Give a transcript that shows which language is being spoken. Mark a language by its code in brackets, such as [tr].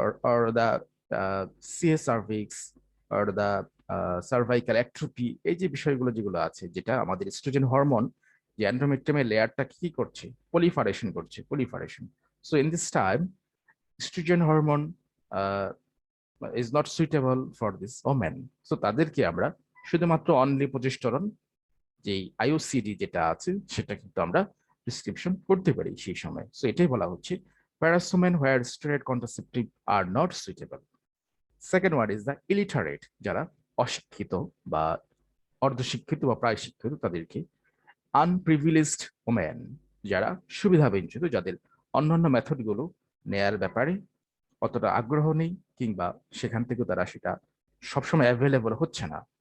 [en] or the CS cervix or the [bn] cervical atrophy, এই যে বিষয়গুলো যেগুলো আছে, যেটা আমাদের ইস্ট্রোজেন হরমোন যে এন্ডোমেট্রিয়ামের লেয়ারটা কি করছে, পলিফারেশন করছে, proliferation. So in this time [en] estrogen hormone is not suitable for this women, [bn] so তাদেরকে আমরা শুধুমাত্র অনলি প্রজেস্টেরন যে IUCD যেটা আছে সেটা কিন্তু আমরা প্রেসক্রিপশন করতে পারি সেই সময়। সো এটাই বলা হচ্ছে [en] whereas women where steroid contraceptive are not suitable। Second one is the illiterate, [bn] যারা অশিক্ষিত বা অর্ধশিক্ষিত বা প্রায় শিক্ষিত, তাদেরকে আনপ্রিভিলেজড ওমেন, যারা সুবিধাবঞ্চিত, যাদের অন্যান্য মেথডগুলো নেয়ার ব্যাপারে অতটা আগ্রহ নেই, কিংবা সেখান থেকে তারা সেটা সবসময় অ্যাভেলেবল হচ্ছে না।